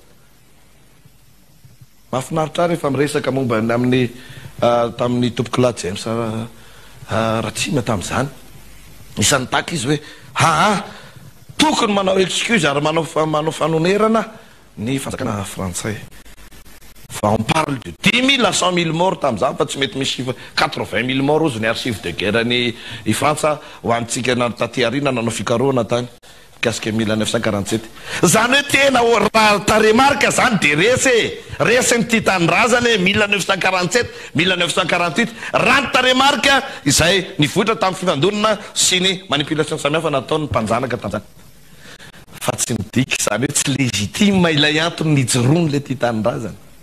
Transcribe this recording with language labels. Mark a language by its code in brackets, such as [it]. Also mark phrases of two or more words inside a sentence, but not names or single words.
[mg] mahafinaritra rehefa miresaka momba amin'ny tamin'ny tompoko la James Ratsima tam'izany isan'ny taka izy hoe tokony manao excuse ary manao fanonerana ny fanjakana frantsay fa [fr] on parle de 10 000 à 100 000 morts [mg] tam'izany fa tsy mety misy 80 000 morts ozy ny [fr] archive de guerre [mg] ny Frantsa ho antsika taty arina nanao fikaroana tany mikasika 1947 zany hoe tena raha taremarika zany de resy ny tia tanindrazana 1947 1948 raha ny taremarika izay nivoatra tamin'ny fifandonana sy ny manipulation samihafa nataony mpanjanaka tam'izany fa tsy midika zany hoe tsy légitime ilay antony nijoroany le tia tanindrazana